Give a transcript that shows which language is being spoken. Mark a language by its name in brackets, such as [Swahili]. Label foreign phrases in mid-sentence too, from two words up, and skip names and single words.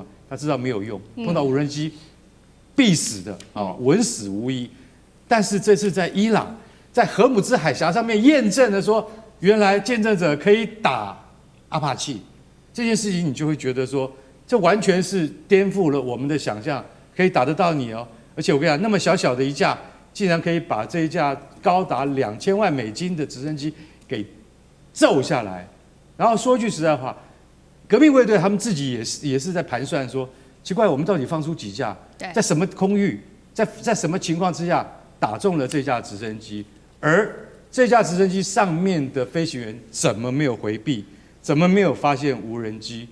[Chinese] 他知道沒有用，碰到無人機必死的穩死無疑。但是這次在伊朗，在荷姆茲海峽上面驗證了說，原來見證者可以打阿帕奇這件事情，你就會覺得說，這完全是顛覆了我們的想象，可以打得到你哦。而且我跟你講，那麼小小的一架，竟然可以把這一架高達2000萬美金的直升機給揍下來。然後說句實在話，革命衛隊他們自己也是在盤算說，奇怪，我們到底放出幾架，在什麼空域，在什麼情況之下打中了這架直升機，而這架直升機上面的飛行員怎麼沒有回避，怎麼沒有發現無人機？